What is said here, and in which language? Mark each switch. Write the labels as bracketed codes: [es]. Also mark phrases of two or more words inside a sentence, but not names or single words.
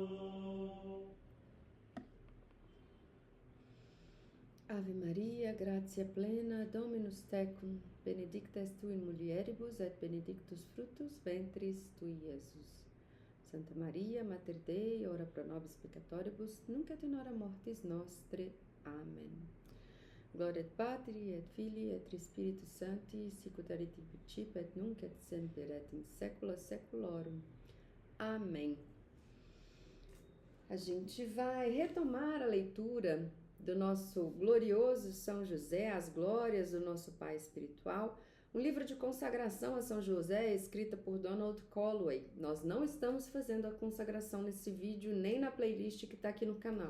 [la] Ave Maria, gratia plena, Dominus tecum, benedicta es tu in mulieribus, et benedictus fructus ventris tui, Iesus. Santa Maria, Mater Dei, ora pro nobis peccatoribus, nunc et in hora mortis nostre. Amen. Gloria et Patri, et Filii, et Spiritus Sancti, sicut erat in principio, et nunc et semper, et in saecula saeculorum. [pt] Amém. A gente vai retomar a leitura do nosso glorioso São José, as glórias do nosso Pai espiritual, um livro de consagração a São José, escrita por Donald Calloway. Nós não estamos fazendo a consagração nesse vídeo, nem na playlist que está aqui no canal.